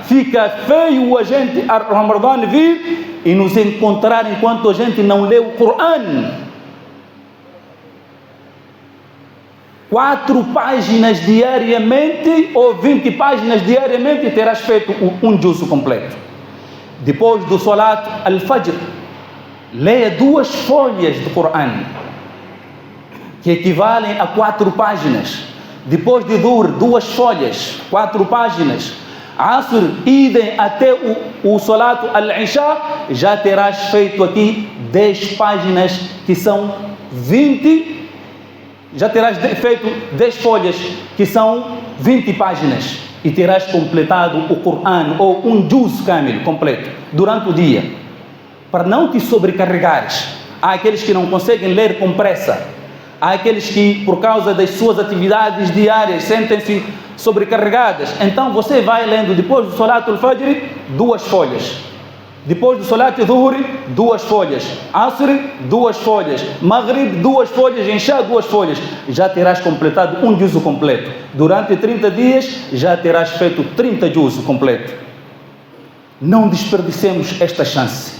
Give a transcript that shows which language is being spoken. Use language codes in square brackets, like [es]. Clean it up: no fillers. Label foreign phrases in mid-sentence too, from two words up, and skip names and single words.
[pt] Fica feio o Ramadã vir e nos encontrar enquanto a gente não lê o Corão. 4 páginas diariamente ou 20 páginas diariamente e terás feito um juz completo. Depois do [ar] صلاة الفجر, [pt] leia 2 folhas do Corão, que equivalem a 4 páginas. Depois de Dhuhr, 2 folhas, 4 páginas. Asr, idem até o [ar] صلاة العشاء, [pt] já terás feito aqui 10 páginas, que são 20. Já terás feito 10 folhas, que são 20 páginas, e terás completado o Corão, ou um [ar] جزء كامل [pt] completo, durante o dia, para não te sobrecarregares. Há aqueles que não conseguem ler com pressa, há aqueles que, por causa das suas atividades diárias, sentem-se sobrecarregadas. Então você vai lendo, depois do [ar] صلاة الفجر, [pt] 2 folhas. Depois do [ar] صلاة الظهر, [pt] 2 folhas. Asr, 2 folhas. Maghrib, 2 folhas. Isha, 2 folhas. Já terás completado um juz completo. Durante 30 dias, já terás feito 30 juz completo. Não desperdicemos esta chance.